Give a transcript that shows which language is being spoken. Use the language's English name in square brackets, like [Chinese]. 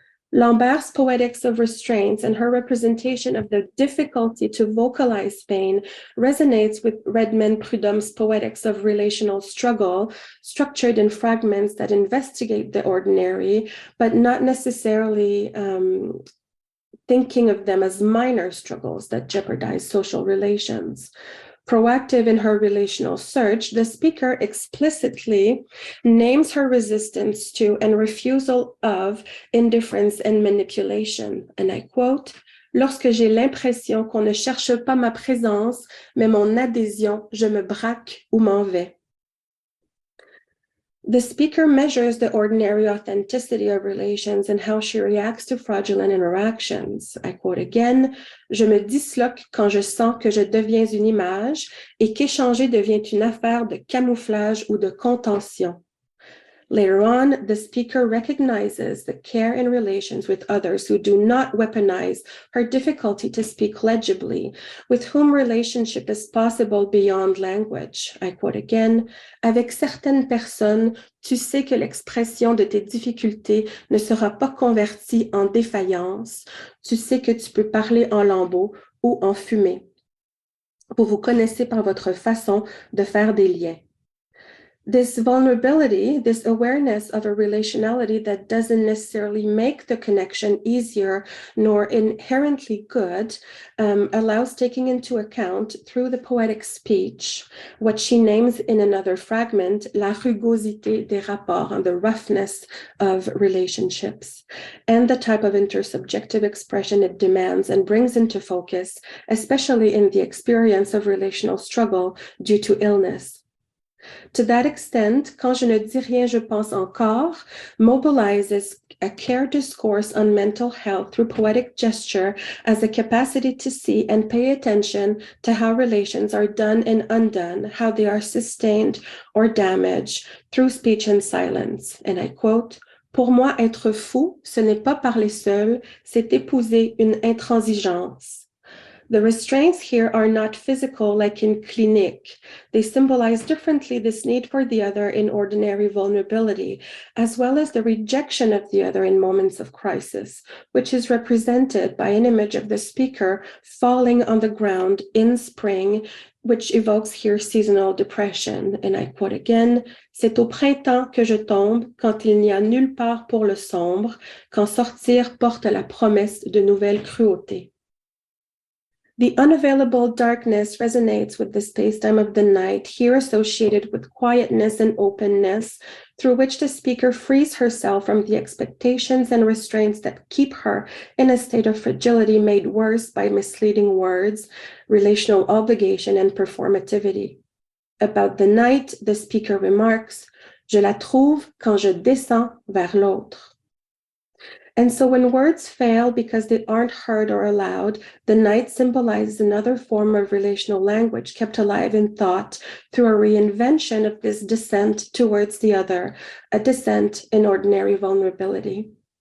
[English] Lambert's poetics of restraints and her representation of the difficulty to vocalize pain resonates with Redmond Prudhomme's poetics of relational struggle, structured in fragments that investigate the ordinary, but not necessarily thinking of them as minor struggles that jeopardize social relations. Proactive in her relational search, the speaker explicitly names her resistance to and refusal of indifference and manipulation. And I quote, [French] Lorsque j'ai l'impression qu'on ne cherche pas ma présence, mais mon adhésion, je me braque ou m'en vais. [English] The speaker measures the ordinary authenticity of relations and how she reacts to fraudulent interactions. I quote again, [French] Je me disloque quand je sens que je deviens une image et qu'échanger devient une affaire de camouflage ou de contention. [English] Later on, the speaker recognizes the care in relations with others who do not weaponize her difficulty to speak legibly, with whom relationship is possible beyond language. I quote again, [French] Avec certaines personnes, tu sais que l'expression de tes difficultés ne sera pas convertie en défaillance. Tu sais que tu peux parler en lambeaux ou en fumée. Vous vous connaissez par votre façon de faire des liens. [English] This vulnerability, this awareness of a relationality that doesn't necessarily make the connection easier nor inherently good, allows taking into account through the poetic speech what she names in another fragment, [French] la rugosité des rapports, [English] and the roughness of relationships, and the type of intersubjective expression it demands and brings into focus, especially in the experience of relational struggle due to illness. To that extent, Quand je ne dis rien, je pense encore mobilizes a care discourse on mental health through poetic gesture as a capacity to see and pay attention to how relations are done and undone, how they are sustained or damaged through speech and silence. And I quote, [French] Pour moi, être fou, ce n'est pas parler seul, c'est épouser une intransigeance. [English] The restraints here are not physical like in clinique. They symbolize differently this need for the other in ordinary vulnerability, as well as the rejection of the other in moments of crisis, which is represented by an image of the speaker falling on the ground in spring, which evokes here seasonal depression. And I quote again, [French] C'est au printemps que je tombe, quand il n'y a nulle part pour le sombre, quand sortir porte la promesse de nouvelles cruautés. [English] The unavailable darkness resonates with the space-time of the night, here associated with quietness and openness, through which the speaker frees herself from the expectations and restraints that keep her in a state of fragility made worse by misleading words, relational obligation, and performativity. About the night, the speaker remarks, [French] Je la trouve quand je descends vers l'autre. [English] And so when words fail because they aren't heard or allowed, the night symbolizes another form of relational language kept alive in thought through a reinvention of this descent towards the other, a descent in ordinary vulnerability.